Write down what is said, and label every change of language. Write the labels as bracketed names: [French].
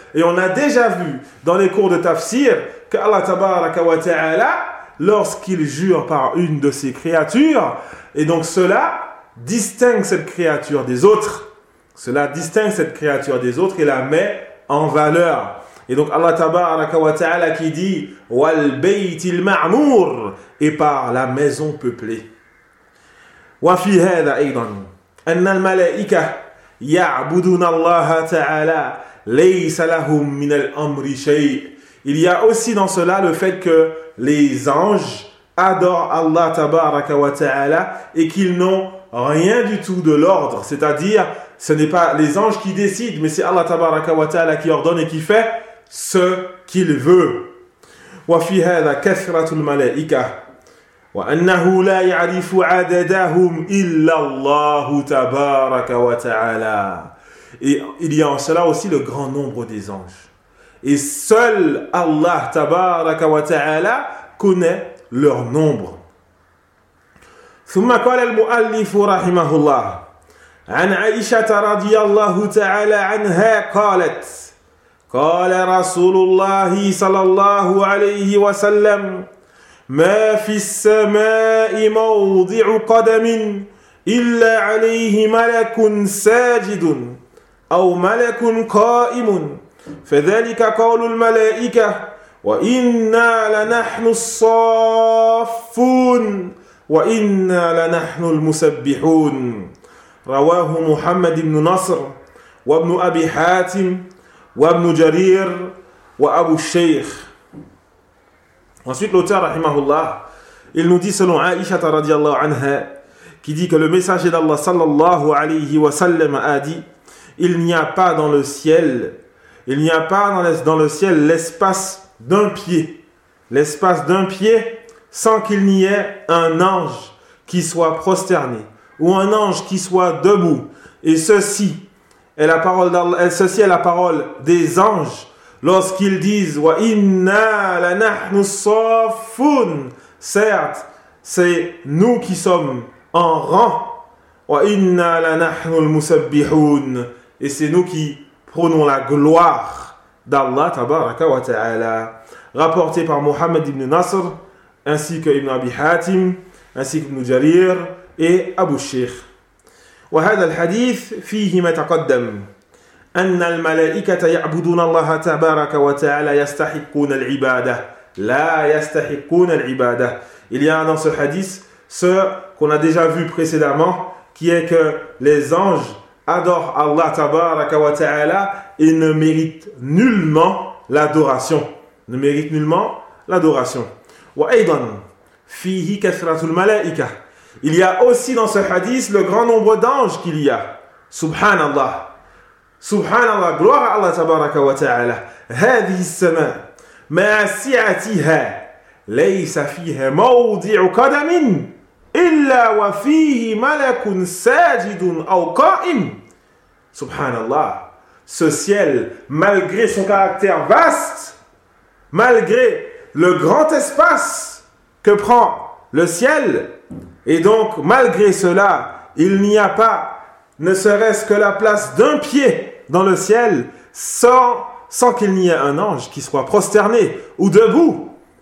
[French] Et on a déjà vu dans les cours de tafsir que Allah tabaraka wa ta'ala, lorsqu'il jure par une de ses créatures, et donc cela distingue cette créature des autres. Cela distingue cette créature des autres et la met en valeur. Et donc Allah tabaraka wa ta'ala qui dit [Arabic] wal baytil ma'mour, [French] et par la maison peuplée. [Arabic] Wa fi hadha aydan anna al mala'ika يعبدون الله تعالى ليس لهم من الأمر شيء. [French] Il y a aussi dans cela le fait que les anges adorent Allah tabaraka wa ta'ala et qu'ils n'ont rien du tout de l'ordre, c'est-à-dire ce n'est pas les anges qui décident, mais c'est Allah tabaraka wa ta'ala qui ordonne et qui fait ce qu'il veut. [Arabic] وفي هذا كثرة الملائكة وأنه لا يعرف عددهم إلا الله تبارك وتعالى. [French] Et il y a en cela aussi le grand nombre des anges. Et seul Allah تبارك وتعالى connaît leur nombre. [Arabic] ثم قال المؤلف رحمه الله عن عائشة رضي الله تعالى عنها قالت قال رسول الله صلى الله عليه وسلم ما في السماء موضع قدم إلا عليه ملك ساجد أو ملك قائم فذلك قول الملائكة وإنا لنحن الصافون وإنا لنحن المسبحون رواه محمد بن نصر وابن أبي حاتم وابن جرير وأبو الشيخ. [French] Ensuite, l'auteur, rahimahullah, il nous dit selon Aïchata radiallahu anha, qui dit que le messager d'Allah sallallahu alayhi wa sallam a dit, il n'y a pas dans le ciel, il n'y a pas dans le ciel l'espace d'un pied, sans qu'il n'y ait un ange qui soit prosterné, ou un ange qui soit debout. Et ceci est la parole d'Allah, ceci est la parole des anges, lorsqu'ils disent [Arabic] wa inna lanahnu saffun, [French] certes c'est nous qui sommes en rang, [Arabic] wa inna lanahnu al-musabbihun, [French] et c'est nous qui prenons la gloire d'Allah tabaraka wa ta'ala, rapporté par Muhammad ibn Nasr ainsi que Ibn Abi Hatim ainsi que Ibn Jarir et Abu Sheikh. [Arabic] Wa hadha al-hadith fihi ma taqaddam أن الملائكة يعبدون الله تبارك وتعالى يستحقون العبادة لا يستحقون العبادة. [French] Il y a dans ce hadith ce qu'on a déjà vu précédemment, qui est que les anges adorent Allah تبارك وتعالى et ne méritent nullement l'adoration. [Arabic] وأيضا فيه كثرة الملائكة. [French] Il y a aussi dans ce hadith le grand nombre d'anges qu'il y a. Subhanallah. Subhanallah, gloire à Allah tabaraka wa ta'ala. [Arabic] هذه السماء مع سعتها ليس فيها موضع قدم إلا وفيه ملك ساجد أو قائم. [French] Subhanallah, ce ciel, malgré son caractère vaste, malgré le grand espace que prend le ciel, et donc malgré cela, il n'y a pas, ne serait-ce que la place d'un pied dans le ciel, sans qu'il n'y ait un ange qui soit prosterné ou debout.